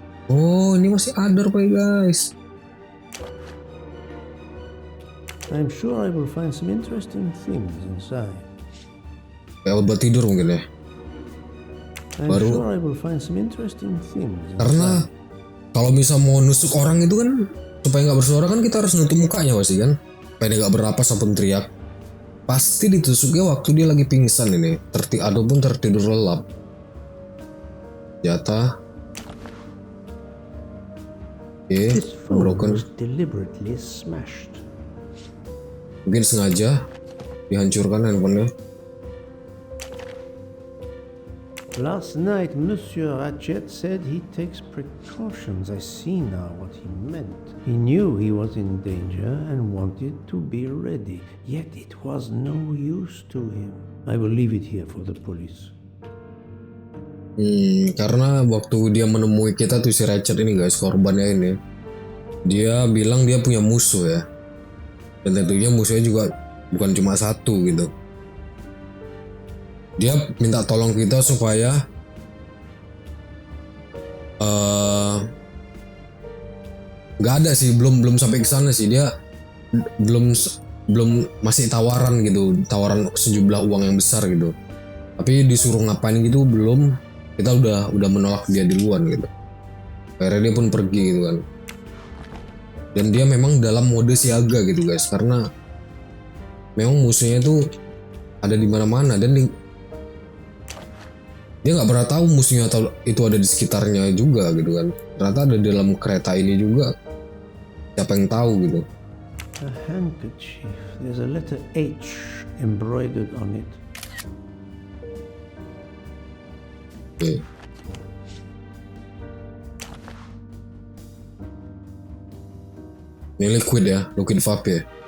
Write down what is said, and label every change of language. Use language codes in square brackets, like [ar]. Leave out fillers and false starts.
[id] Oh, ini masih ada rupanya guys. [en] I'm sure I will find some interesting things inside. [id] Kayak obat tidur mungkin ya. [en] Sure I will find some interesting things [id] Karena kalau bisa mau nusuk orang itu kan supaya nggak bersuara kan kita harus nutup mukanya pasti kan. Supaya dia nggak berapas ataupun teriak. Pasti ditusuknya waktu dia lagi pingsan ini, ataupun tertidur lelap. Jatah. Oke, [en] This phone broken. was deliberately smashed. [id] Mungkin sengaja dihancurkan handphonenya. [en] Last night, Monsieur Ratchet said he takes precautions. I see now what he meant. He knew he was in danger and wanted to be ready, yet it was no use to him. I will leave it here for the police. [id] Karena waktu dia menemui kita tuh si Ratchet ini guys, korbannya ini, dia bilang dia punya musuh ya, dan tentunya musuhnya juga bukan cuma satu gitu. Dia minta tolong kita supaya nggak ada sih, belum sampai ke sana sih, dia belum masih tawaran gitu, tawaran sejumlah uang yang besar gitu. Tapi disuruh ngapain gitu belum, kita udah menolak dia duluan gitu. Akhirnya dia pun pergi gitu kan. Dan dia memang dalam mode siaga gitu guys, karena memang musuhnya itu ada di mana-mana dan dia nggak pernah tahu musuhnya itu ada di sekitarnya juga gitu kan. Ternyata ada di dalam kereta ini juga. Siapa yang tahu gitu. [en] A handkerchief. There's a letter H embroidered on it. [id] Oke. Ini liquid ya, liquid vape ya.